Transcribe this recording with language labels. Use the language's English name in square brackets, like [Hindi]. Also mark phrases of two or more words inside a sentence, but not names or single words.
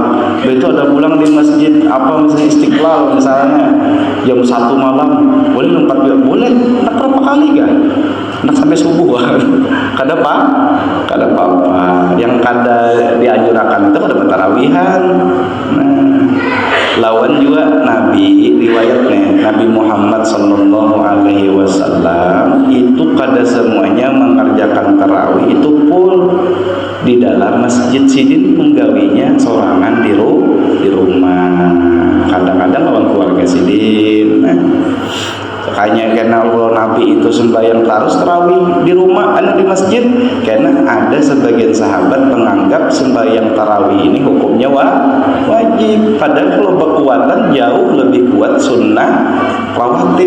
[Banjar] Itu ada pulang di masjid misalnya Istiqlal misalnya jam 1 malam. Boleh 4 jam, boleh. Tak berapa kali kan? Nak sampai subuh. Kada apa-apa. Yang kada dianjurkan itu kada tarawihan. Nah, lawan juga Nabi riwayatnya Nabi Muhammad [Arabic] sallallahu alaihi wasallam [Banjar] itu kada semuanya mengerjakan tarawih itu pun di dalam masjid sidin menggawinya sorangan di rumah. Kadang-kadang lawan keluarga sidin. Nah, makanya karena Allah Nabi itu sembahyang tarawih di rumah di masjid, karena ada sebagian sahabat menganggap sembahyang tarawih ini hukumnya wajib, padahal kalau berkuatan jauh lebih kuat sunnah rawatib.